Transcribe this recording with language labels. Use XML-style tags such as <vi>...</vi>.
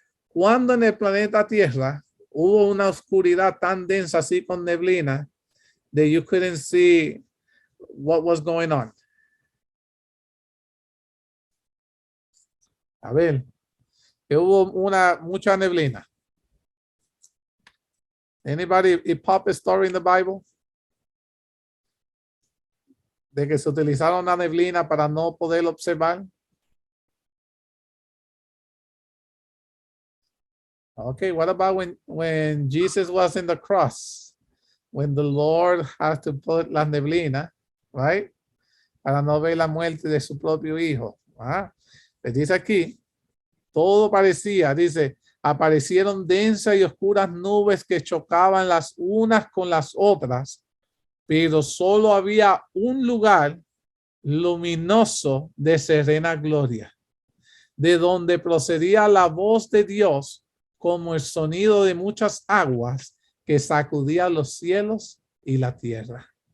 <es>¿Cuándo en el planeta Tierra hubo una oscuridad tan densa así con neblina</es> <en>that you couldn't see what was going on?</en> <es>A ver, que hubo mucha neblina.</es> <en>Anybody pop a story in the Bible?</en> <es>De que se utilizaron la neblina para no poder observar.</es> <en>Okay, what about when Jesus was in the cross? When the Lord has to put</en> <es>la neblina,</es> <en>right?</en> <es>Para no ver la muerte de su propio hijo. Les dice aquí, todo parecía, dice, aparecieron densas y oscuras nubes que chocaban las unas con las otras, pero solo había un lugar luminoso de serena gloria, de donde procedía la voz de Dios como el sonido de muchas aguas que sacudían los cielos y la tierra.</es>